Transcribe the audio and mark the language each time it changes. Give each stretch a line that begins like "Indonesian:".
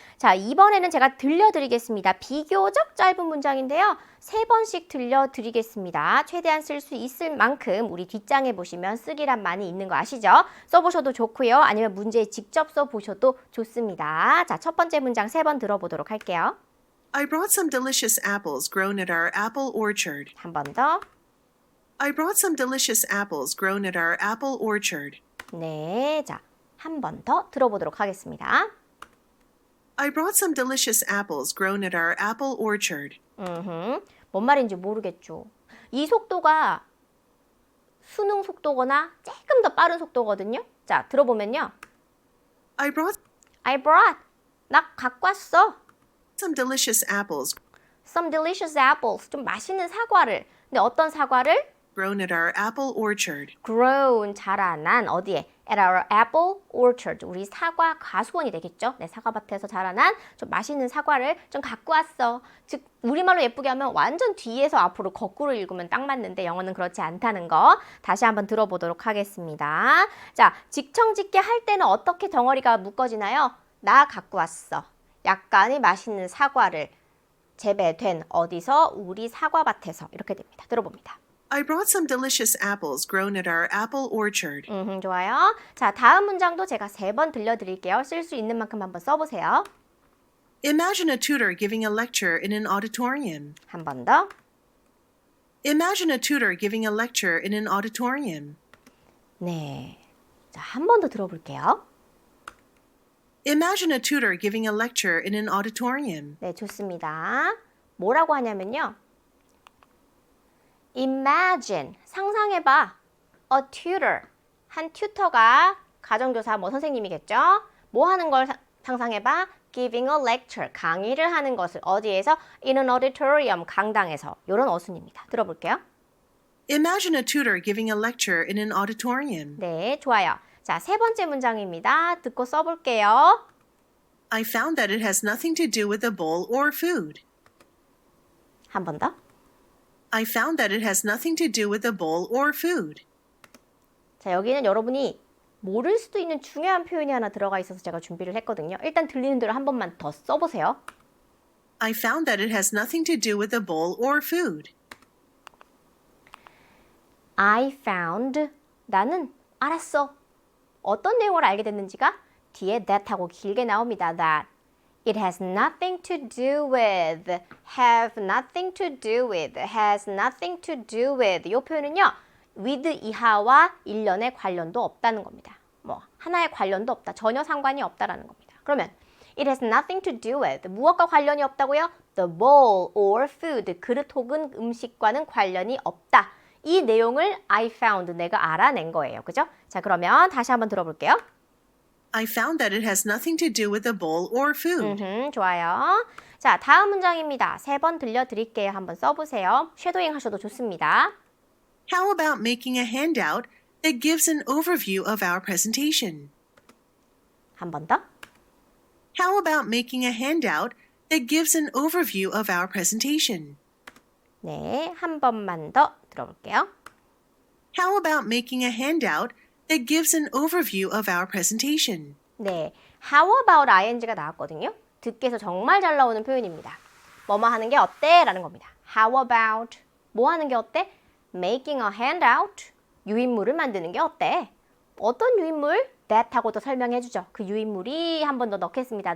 Korean: 자, 이번에는 제가 들려드리겠습니다. 비교적 짧은 문장인데요. 3번씩 들려드리겠습니다. 최대한 쓸 수 있을 만큼 우리 뒷장에 보시면 쓰기란 많이 있는 거 아시죠? 써보셔도 좋고요. 아니면 문제에 직접 써보셔도 좋습니다. 자, 첫 번째 문장 3번 들어보도록 할게요.
English: I brought some delicious apples grown at our apple orchard.
Korean: 한 번 더.
English: I brought some delicious apples grown at our apple orchard.
Korean: 네, 자, 한 번 더 들어보도록 하겠습니다.
English: I brought some delicious apples grown at our apple orchard.
Korean: 뭔 말인지 모르겠죠. 이 속도가 수능 속도거나 조금 더 빠른 속도거든요. 자, 들어보면요.
English: I brought I brought,
Korean: 나 갖고 왔어.
English: some delicious apples Some delicious apples,
Korean: 좀 맛있는 사과를. 근데 어떤 사과를?
English: grown at our apple orchard.
Korean: Grown, 자라난, 어디에?
English: At our apple orchard,
Korean: 우리 사과 과수원이 되겠죠? 네, 사과밭에서 자라난 좀 맛있는 사과를 좀 갖고 왔어. 즉, 우리말로 예쁘게 하면 완전 뒤에서 앞으로 거꾸로 읽으면 딱 맞는데 영어는 그렇지 않다는 거 다시 한번 들어보도록 하겠습니다. 자, 직청짓게 할 때는 어떻게 덩어리가 묶어지나요? 나 갖고 왔어. 약간의 맛있는 사과를 재배된 어디서? 우리 사과밭에서 이렇게 됩니다. 들어봅니다.
English: I brought some delicious apples grown at our apple orchard.
Korean: 좋아요. 자, 다음 문장도 제가 3번 들려드릴게요. 쓸 수 있는 만큼 한번 써보세요.
English: Imagine a tutor giving a lecture in an auditorium.
Korean: 한 번 더.
English: Imagine a tutor giving a lecture in an auditorium.
Korean: 네. 자, 한 번 더 들어볼게요.
English: Imagine a tutor giving a lecture in an auditorium.
Korean: 네, 좋습니다. 뭐라고 하냐면요. Imagine, 상상해봐.
English: A tutor,
Korean: 한 튜터가 가정교사 뭐 선생님이겠죠? 뭐 하는 걸 상상해봐?
English: Giving a lecture,
Korean: 강의를 하는 것을 어디에서?
English: In an auditorium,
Korean: 강당에서. 이런 어순입니다. 들어볼게요.
English: Imagine a tutor giving a lecture in an auditorium.
Korean: 네, 좋아요. 자, 3번째 문장입니다. 듣고 써볼게요.
English: I found that it has nothing to do with a bowl or food.
Korean: 한 번 더.
English: I found that it has nothing to do with a bowl or food.
Korean: 자, 여기는 여러분이 모를 수도 있는 중요한 표현이 하나 들어가 있어서 제가 준비를 했거든요. 일단 들리는 대로 한 번만 더 써보세요.
English: I found that it has nothing to do with the bowl or food. I found
Korean: 나는 알았어. 어떤 내용을 알게 됐는지가 뒤에 that하고 길게 나옵니다.
English: That it has nothing to do with, have nothing to do with, has nothing to do with
Korean: 이 표현은요. with 이하와 일련의 관련도 없다는 겁니다. 뭐 하나의 관련도 없다. 전혀 상관이 없다라는 겁니다. 그러면
English: it has nothing to do with
Korean: 무엇과 관련이 없다고요?
English: The bowl or food
Korean: 그릇 혹은 음식과는 관련이 없다. 이 내용을
English: I found
Korean: 내가 알아낸 거예요. 그죠? 자, 그러면 다시 한번 들어볼게요.
English: I found that it has nothing to do with the bowl or food.
Korean: 좋아요. 자, 다음 문장입니다. 3번 들려드릴게요. 한번 써보세요. 쉐도잉 하셔도 좋습니다.
English: How about making a handout that gives an overview of our presentation?
Korean: 한 번 더.
English: How about making a handout that gives an overview of our presentation?
Korean: 네, 한 번만 더 들어볼게요.
English: How about making a handout that gives an overview of our presentation?
Korean: 네,
English: how about ing
Korean: 가 나왔거든요. 듣기에서 정말 잘 나오는 표현입니다. 뭐뭐 하는 게 어때? 라는 겁니다.
English: How about
Korean: 뭐 하는 게 어때?
English: Making a handout
Korean: 유인물을 만드는 게 어때? 어떤 유인물? That 하고도 설명해 주죠. 그 유인물이 한 번 더 넣겠습니다.